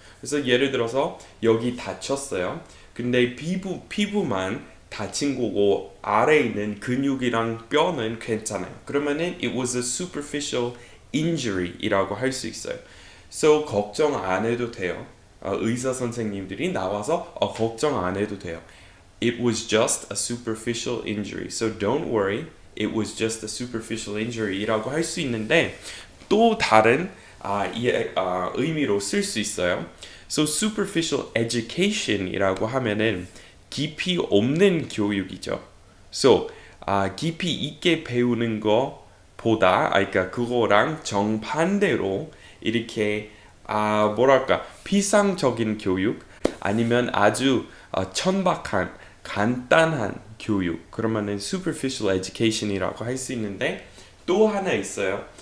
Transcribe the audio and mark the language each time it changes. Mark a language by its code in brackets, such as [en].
[ko] 그래서 예를 들어서 여기 다쳤어요. 근데 피부만 다친 거고 아래에 있는 근육이랑 뼈는 괜찮아요. [en] 그러면은 it was a superficial injury이라고 [ko] 할 수 있어요. So 걱정 안 해도 돼요. 의사 선생님들이 나와서 걱정 안 해도 돼요. [en] It was just a superficial injury. So don't worry. It was just a superficial injury [ko] 이라고 할 수 있는데 또 다른 의미로 쓸 수 있어요. So superficial education이라고 하면은 깊이 없는 교육이죠. So 깊이 있게 배우는 거보다 그러니까 그거랑 정반대로 이렇게 뭐랄까 피상적인 교육 아니면 아주 천박한 간단한 교육 그러면은 superficial education이라고 할 수 있는데 또 하나 있어요.